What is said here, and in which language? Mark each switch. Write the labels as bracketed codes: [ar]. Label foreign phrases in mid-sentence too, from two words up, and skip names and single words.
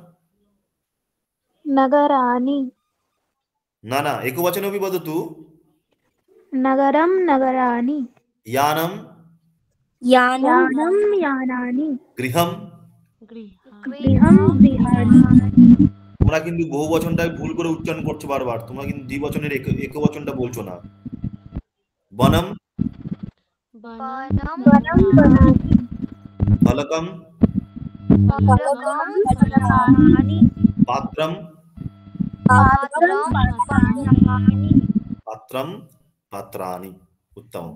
[sa] नगराणि न एकवचनमपि वदतु। नगरं नगराणि यानं यानं यानानि गृहं गृहं गृहाणि। [bn] তোমরা কিন্তু বহুবচনটাই ভুল করে উচ্চারণ করছো বারবার। তোমরা কিন্তু দ্বিবচনের একবচনটা বলছো না। [sa] বনম वनं वनं वनानि ফলকম फलकानि पात्रम पात्रं पात्राणि पात्रम पात्राणि। उत्तमम्।